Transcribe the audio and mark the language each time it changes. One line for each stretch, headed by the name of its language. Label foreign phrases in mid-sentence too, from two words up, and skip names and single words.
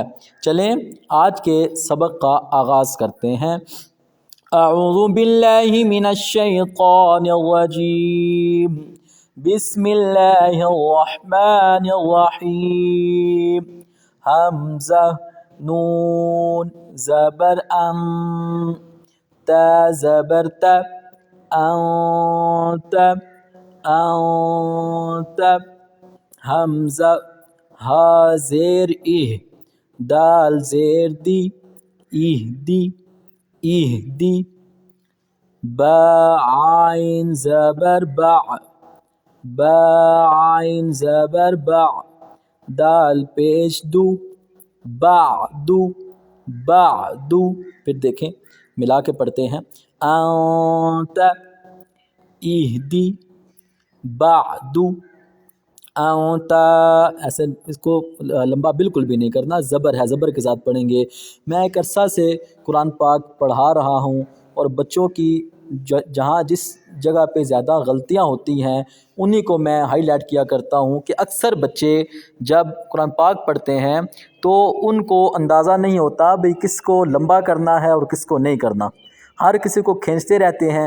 Urdu: چلیں آج کے سبق کا آغاز کرتے ہیں۔
Arabic: اعوذ باللہ من الشیطان الرجیم، بسم اللہ الرحمن الرحیم۔
Urdu: حمزہ، نون زبر ام، تا زبر تا،
Arabic: انت انت۔
Urdu: حمزہ، ہا زیر اہ، دال زیر دی،
Arabic: اہدی اہدی۔
Urdu: با عین زبر با، با عین زبر با، دال پیش دو،
Arabic: بعدو بعدو۔
Urdu: پھر دیکھیں ملا کے پڑھتے ہیں،
Arabic: انت اہدی بعدو انت۔
Urdu: ایسے اس کو لمبا بالکل بھی نہیں کرنا، زبر ہے، زبر کے ساتھ پڑھیں گے۔ میں ایک عرصہ سے قرآن پاک پڑھا رہا ہوں، اور بچوں کی جہاں جس جگہ پہ زیادہ غلطیاں ہوتی ہیں انہی کو میں ہائی لائٹ کیا کرتا ہوں، کہ اکثر بچے جب قرآن پاک پڑھتے ہیں تو ان کو اندازہ نہیں ہوتا بھئی کس کو لمبا کرنا ہے اور کس کو نہیں کرنا، ہر کسی کو کھینچتے رہتے ہیں۔